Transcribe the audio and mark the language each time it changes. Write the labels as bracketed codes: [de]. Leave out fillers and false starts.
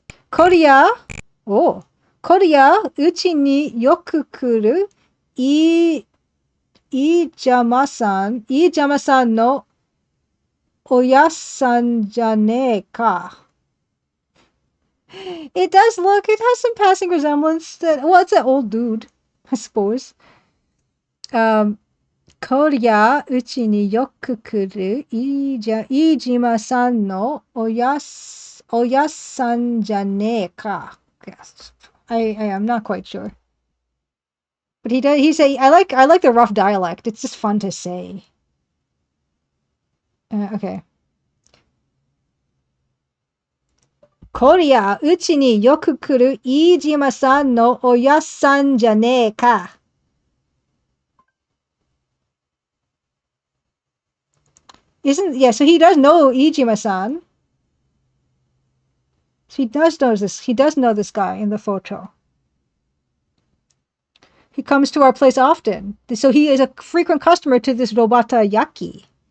[ja] Korea, uchi ni yoku kuru Iijama-san no oya-san ja ne ka. [en] It does look, it has some passing resemblance to, well, it's an old dude, I suppose. [ja] こりゃ、うちによく来る、飯島さんのおやっさんじゃねえか. [en] Yes. I am not quite sure. But he say, I like the rough dialect. It's just fun to say. Okay. [ja] こりゃ、うちによく来る飯島さんのおやっさんじゃねえか. [en] So he does know Ijima-san. He does know this guy in the photo. He comes to our place often. So he is a frequent customer to this Robata Yaki.